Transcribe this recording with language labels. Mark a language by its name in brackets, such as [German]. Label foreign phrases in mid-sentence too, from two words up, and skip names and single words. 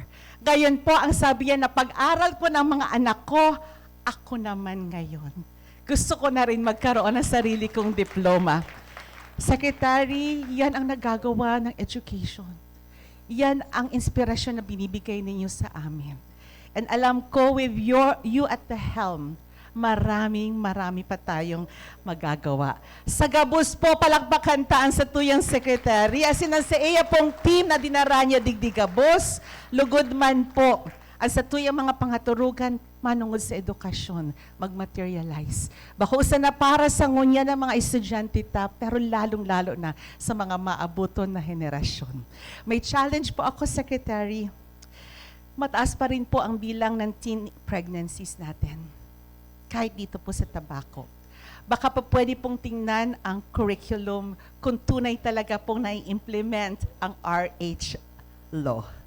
[Filipino] Gayon po ang sabi niya na pag-aral ko ng mga anak ko, ako naman ngayon. Gusto ko na rin magkaroon ng sarili kong diploma. Secretary, yan ang nagagawa ng education. Yan ang inspirasyon na binibigay ninyo sa amin. And alam ko [English] with you at the helm, [Filipino] marami pa tayong magagawa. [Bikol] Sa Gabos po, palakpakan taan sa tuyang secretary. Asin ang sa iya pong team na dinaranya digdi Gabos, lugod man po. Ang sa tuyang mga pangaturugan, manungod sa edukasyon, mag-materialize. Bakusan na para sa ngunya ng mga estudyante ta, pero lalong-lalo na sa mga maabuton na henerasyon. [Filipino] May challenge po ako, Secretary. Mataas pa rin po ang bilang ng [English] teen pregnancies [Filipino] natin. Kahit dito po sa Tabaco. Baka pa pwede pong tingnan ang curriculum kung tunay talaga pong nai-implement ang RH law.